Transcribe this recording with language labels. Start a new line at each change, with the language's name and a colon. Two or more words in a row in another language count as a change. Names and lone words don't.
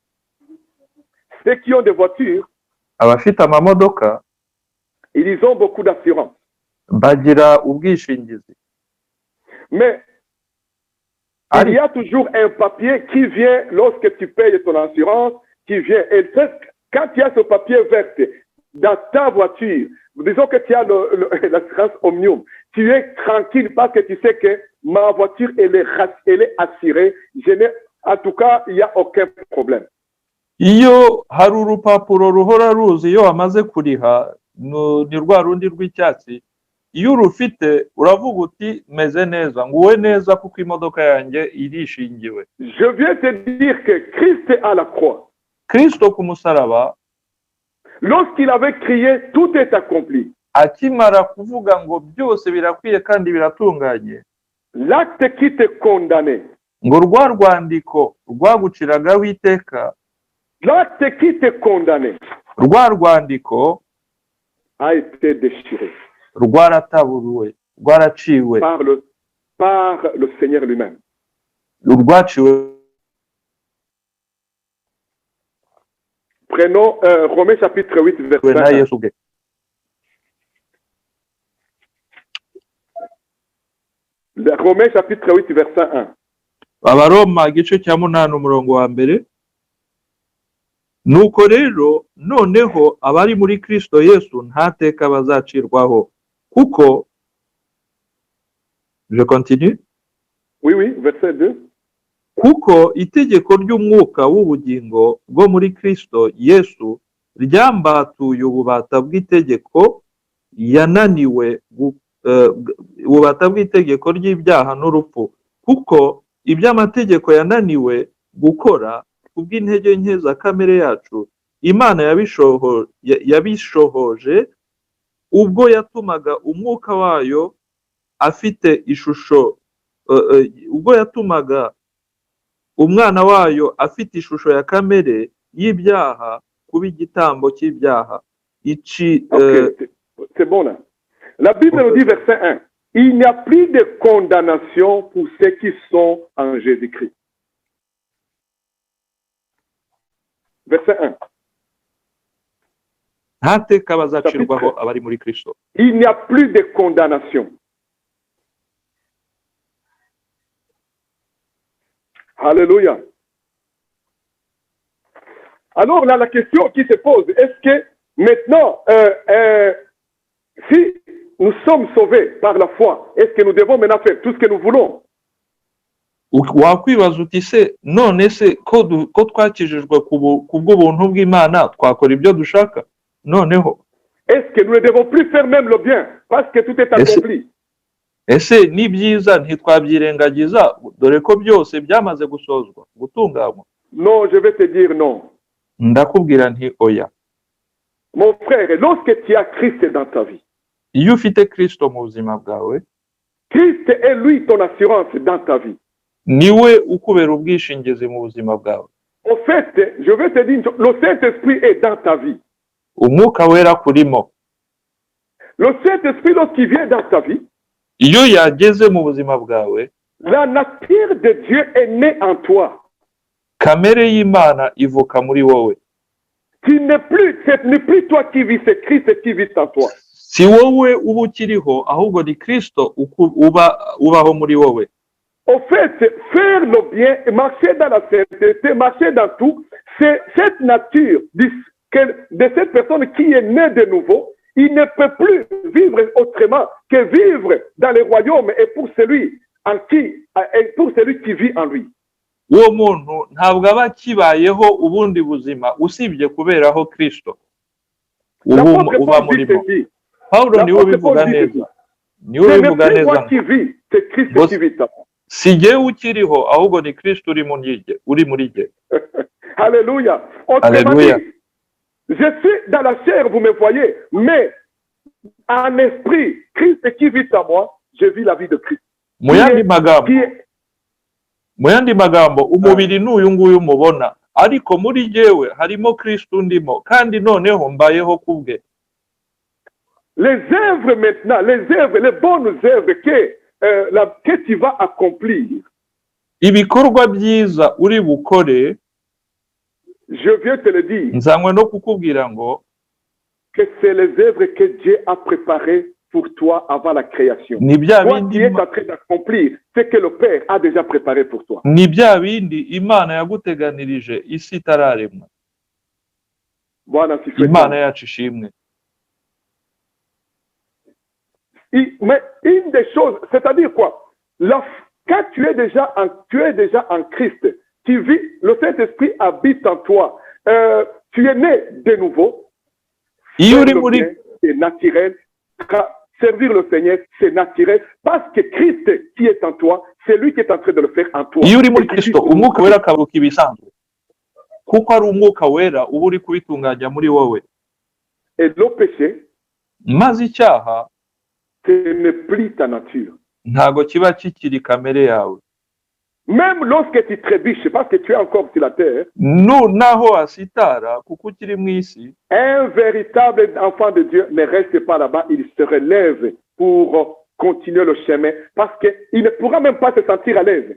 French: Ceux qui ont des voitures,
Kinyarwanda: abafite amamodoka,
French: ils ont beaucoup d'assurance.
Kinyarwanda: Bagira ubwishingizi.
French: Mais il y a toujours un papier qui vient lorsque tu payes ton assurance, qui vient. Et quand tu as ce papier vert dans ta voiture, disons que tu as l'assurance Omnium, tu es tranquille parce que tu sais que ma voiture, elle est assurée. En tout cas, il n'y a aucun problème.
Kinyarwanda: iyo hari urupapuro ruhora ruzi iyo wamaze kuriha ni rwa rundi rw'icyatsi iyo urufite uravuga uti meze neza nguwe neza kuko imodoka yanjye irishingiwe.
French: Je viens te dire que Christ à la croix,
Kinyarwanda: Kristo ku musaraba
French: lorsqu'il avait crié, tout est accompli.
Kinyarwanda: akimara kuvuga ngo byose birakwiye kandi biratunganye,
French: L'acte qui te condamnait,
Kinyarwanda: ngo rwa rwandiko rwaguciragaho iteka,
French: l'acte qui te condamnait
Kinyarwanda: rwa rwandiko
French: a été déchiré
Kinyarwanda: rwarataburuwe, rwaraciwe,
French: par le Seigneur lui-même.
Kinyarwanda: rwaciwe.
French: Prenons Romains chapitre 8, verset
Kinyarwanda: na
French: 1.
Kinyarwanda: Yesu ubwe.
French: Romains chapitre 8, verset 1.
Kinyarwanda: Abaroma igice cya 8 umurongo wa mbere. Nuko rero noneho abari muri Kristo Yesu ntateka bazacirwaho kuko
French: je continue. Oui, verset 2.
Kinyarwanda: Kuko itegeko ry'umwuka w'ubugingo bwo muri Kristo Yesu ryambatuye ububata bw'itegeko yananiwe ububata bw'itegeko ry'ibyaha n'urupfu, kuko iby'amategeko yananiwe gukora kubw'intege nke za kamere yacu Imana yabishohoje ubwo yatumaga umwuka wayo afite ishusho ubwo yatumaga umwana wayo afite ishusho ya kamere y'ibyaha kuba igitambo cy'ibyaha.
French: C'est bon là. La Bible nous dit verset 1. Il n'y a plus de condamnation pour ceux qui sont en Jésus-Christ. Verset 1.
Kinyarwanda: ntateka bazacirwaho abari muri Kristo.
French: Il n'y a plus de condamnation. Alléluia. Alors là, la question qui se pose, est-ce que maintenant, si nous sommes sauvés par la foi, est-ce que nous devons maintenant faire tout ce que nous voulons?
Kinyarwanda: Wakwibaza uti se none se ko twakijijwe ku bw'ubuntu bw'Imana twakora ibyo dushaka noneho?
French: Est-ce que nous ne devons plus faire même le bien parce que tout est accompli?
Kinyarwanda: Ese ni byiza ntitwabyirengagiza dore ko byose byamaze gusozwa gutunganywa?
French: Non, je vais te dire non.
Kinyarwanda: Ndakubwira nti oya.
French: Mon frère, lorsque tu as Christ dans ta vie,
Kinyarwanda: iyo ufite Kristo mu buzima bwawe,
French: Christ est lui ton assurance dans ta vie.
Kinyarwanda: Niwe ukubera ubwishingizi mu buzima bwawe.
French: En fait, je vais te dire, le Saint-Esprit est dans ta vie.
Kinyarwanda: Umwuka wera kurimo.
French: Le Saint-Esprit, lorsqu'il vient dans ta vie,
Kinyarwanda: iyo yageze mu buzima bwawe,
French: la nature de Dieu est née en toi.
Kinyarwanda: Kamere y'Imana ivuka muri wowe.
French: Ce n'est plus toi qui vis, c'est Christ qui vit en toi.
Kinyarwanda: Si wowe uba ukiriho ahubwo ni Kristo ubaho muri wowe.
French: En fait, faire le bien, marcher dans la sainteté, marcher dans tout, c'est cette nature de cette personne qui est née de nouveau. Il ne peut plus vivre autrement que vivre dans le royaume et pour celui qui vit en lui.
Kinyarwanda: Uwo muntu ntabwo aba akibayeho ubundi buzima usibye kuberaho Kristo uba murimo. Pawulo niwe ubivuga neza. Niwe ubivuga neza. Si jyewe ukiriho ahubwo ni Kristo uri muri jye.
French: Alléluia. Alléluia. Je suis dans la chair, vous me voyez, mais en esprit, Christ qui vit en moi, je vis la vie de Christ.
Kinyarwanda: Mu yandi magambo umubiri n'uyu nguyu mubona, ariko muri jyewe harimo Kristo ndimo kandi noneho mbayeho kubwe.
French: Les œuvres maintenant, les bonnes œuvres que tu vas accomplir.
Kinyarwanda: Ibikorwa byiza uri bukore,
French: je viens te le dire,
Kinyarwanda: nzanywe no kukubwira ngo
French: que c'est les œuvres que Dieu a préparées pour toi avant la création.
Kinyarwanda: Ni bya
French: toi
Kinyarwanda: bindi
French: qui es en train d'accomplir ce que le Père a déjà préparé pour toi.
Kinyarwanda: Ni bya bindi Imana yaguteganirije isi itararemwa.
Swahili: Bwana sifiwe.
Kinyarwanda: Imana yacu ishimwe.
French: Mais une des choses, c'est-à-dire quoi? Quand tu es déjà en Christ, tu vis, le Saint-Esprit habite en toi. Tu es né de nouveau.
Kinyarwanda: iyo uri
French: Le
Kinyarwanda: muri
French: bien, c'est naturel. Servir le Seigneur, c'est naturel. Parce que Christ qui est en toi, c'est lui qui est en train de le faire en toi.
Kinyarwanda: iyo uri muri
French: Et qui Kristo vit-
Kinyarwanda: umwuka wera akaruka ibisanzwe kuko ari umwuka wera uba uri kubitunganya muri wowe
French: Et le péché,
Kinyarwanda: maze icyaha
French: ce n'est plus ta nature.
Kinyarwanda: ntago kiba kikiri kamere yawe
French: Même lorsque tu trébuches, parce que tu es encore sur la terre,
Kinyarwanda: naho wasitara kuko ukiri mu isi
French: un véritable enfant de Dieu ne reste pas là-bas, il se relève pour continuer le chemin parce qu'il ne pourra même pas se sentir à l'aise.